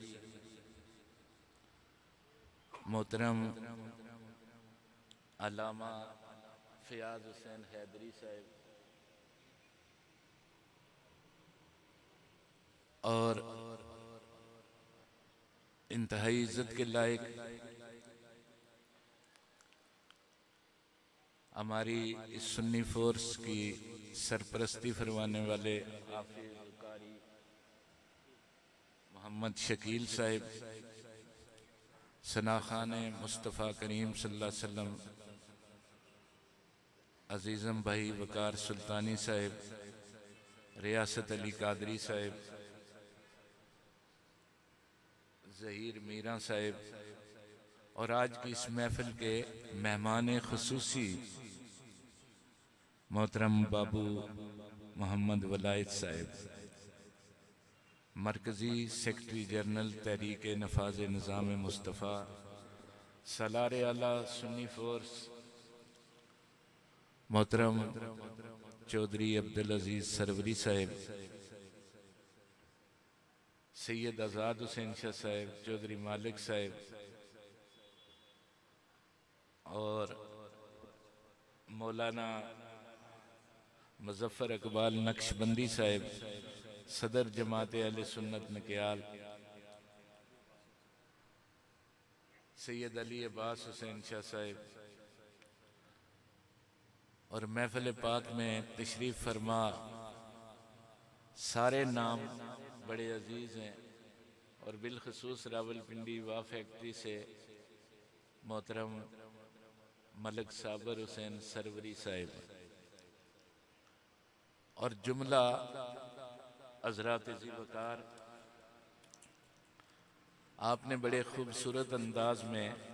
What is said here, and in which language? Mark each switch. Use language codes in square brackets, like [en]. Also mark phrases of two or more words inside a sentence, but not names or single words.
[hi] मोहतरम अल्लामा फयाज हुसैन हैदरी साहिब और इंतहाई इज्जत के लायक हमारी इस सुन्नी फोर्स की सरपरस्ती फरमाने वाले हाफिज कारी मोहम्मद शकील साहिब, सना खान मुस्तफ़ा करीम [ar] صلى الله عليه وسلم [hi] अजीज़म भाई वकार सुल्तानी साहिब, रियासत अली कादरी साहिब, ज़हीर मीरा साहिब और आज की इस महफिल के मेहमान खुसूसी मोहतरम बाबू मोहम्मद वलायत साहिब, मरकज़ी [en] secretary general [hi] तहरीक नफाज निज़ाम मुस्तफ़ा, सलार आला सुन्नी फोर्स मोहतरम चौधरी अब्दुल अजीज़ सरवरी साहिब, सैयद आज़ाद हुसैन शाह साहिब, चौधरी मालिक साहिब और मौलाना मुज़फ़्फ़र इकबाल नक्शबंदी साहिब, सदर जमात अहले सुन्नत नकियाल, सैयद अली अब्बास हुसैन शाह साहिब और महफिल पाक में तशरीफ़ फरमा सारे नाम बड़े अजीज़ हैं और बिलखसूस रावलपिंडी वा फैक्ट्री से मोहतरम मलिक साबर हुसैन सरवरी साहिब और जुमला हज़रात ज़ीवकार, आपने बड़े खूबसूरत अंदाज में